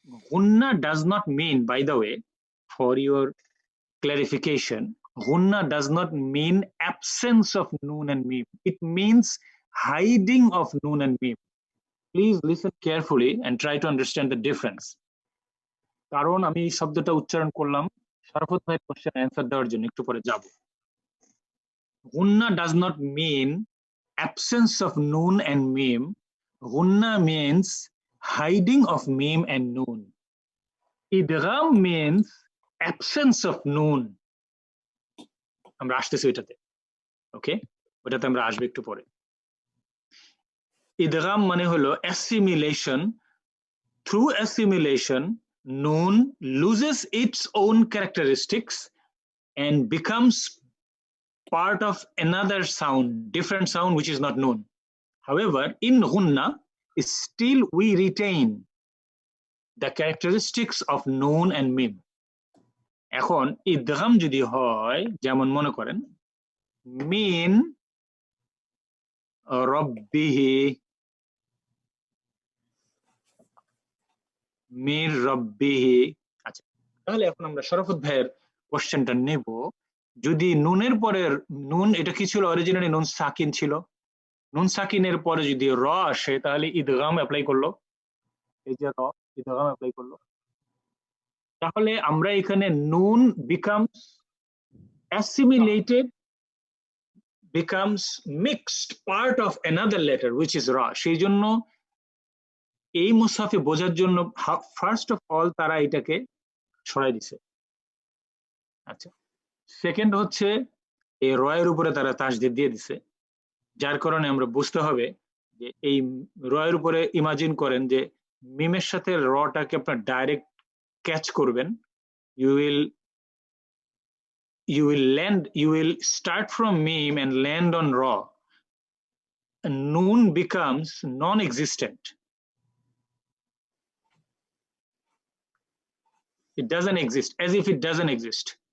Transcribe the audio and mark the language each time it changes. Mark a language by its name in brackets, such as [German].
[English] গুন্না does not mean, by the way, for your clarification, Ghunna does not mean absence of noon and mim. It means hiding of noon and mim. Please listen carefully and try to understand the difference. [Bangla] কারণ আমি এই শব্দটা উচ্চারণ করলাম শরাফত ভাইয়ের question answer দেওয়ার জন্য, একটু পরে যাব। [English] Ghunna does not mean absence of noon and mim. Ghunna means hiding of mim and noon. Idgham means absence of noon. [Bangla] আমরা আসতেছি ওইটাতে, ওকে, ওটাতে আমরা আসবো একটু পরে। ইদগাম মানে হলো অ্যাসিমিলেশন। [English] Through assimilation noon loses its own characteristics and becomes part of another sound, different sound which is not known. However, in ghunna still we retain the characteristics of noon and mim. [Bangla] এখন ইদগাম যদি হয়, যেমন মনে করেন মিন রব্বিহি, মির রব্বিহি, আচ্ছা, তাহলে এখন আমরা শরাফত ভাইয়ের কোশ্চেনটা নেব। যদি নুনের পরের নুন, এটা কি ছিল অরিজিনালি? নুন সাকিন ছিল। নুন সাকিনের পরে যদি র আসে তাহলে ইদগাম অ্যাপ্লাই করলো, এই যে র, ইদগাম অ্যাপ্লাই করলো। তাহলে আমরা এখানে [English] Noon becomes assimilated, becomes mixed part of another letter which is ra. [Bangla] সেই জন্য এই মুসাফে বোঝার জন্য ফার্স্ট অফ অল তারা এটাকে সরাই দিছে। আচ্ছা, সেকেন্ড হচ্ছে এই রয়ের উপরে তারা তাসদিদ দিয়ে দিছে, যার কারণে আমরা বুঝতে হবে যে এই রয়ের উপরে ইমাজিন করেন যে মিমের সাথে রটাকে আপনার ডাইরেক্ট ক্যাচ করবেন, [English] you will start from meme and land on ra. And noon becomes non-existent. It doesn't exist, as if it doesn't exist.